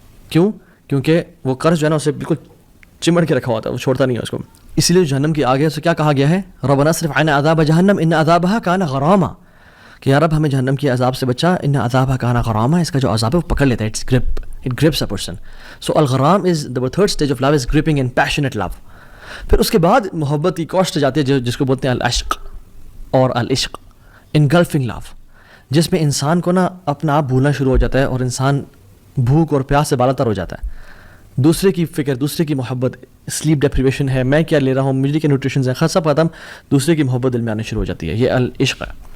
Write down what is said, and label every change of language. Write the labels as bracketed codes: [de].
[ur] کیوں؟ کیونکہ وہ قرض جو ہے نا اسے بالکل چمڑ کے رکھا ہوتا ہے, وہ چھوڑتا نہیں ہے اس کو. اسی لیے جہنم کی آگے سے کیا کہا گیا ہے, [ar] ربنا اصرف عنا عذاب جہنم ان عذابها کان غراما, [ur] کہ یا رب ہمیں جہنم کی عذاب سے بچا, [ar] ان عذابها کان غراما, [ur] اس کا جو عذاب ہے وہ پکڑ لیتا ہے, [en] It's grip, it grips a person. So الغرام is the third stage of love, is gripping and passionate love. [ur] پھر اس کے بعد محبت کی کوسٹ جاتی ہے جس کو بولتے ہیں العشق اور العشق, انگلفنگ لو, جس میں انسان کو نا اپنا آپ بھولنا شروع ہو جاتا ہے اور انسان بھوک اور پیاس سے بالا تر ہو جاتا ہے. دوسرے کی فکر, دوسرے کی محبت, سلیپ ڈیپریویشن ہے, میں کیا لے رہا ہوں, مجھے کیا نیوٹریشنز ہیں, خرچہ ختم, دوسرے کی محبت دل میں آنا شروع ہو جاتی ہے. یہ العشق ہے.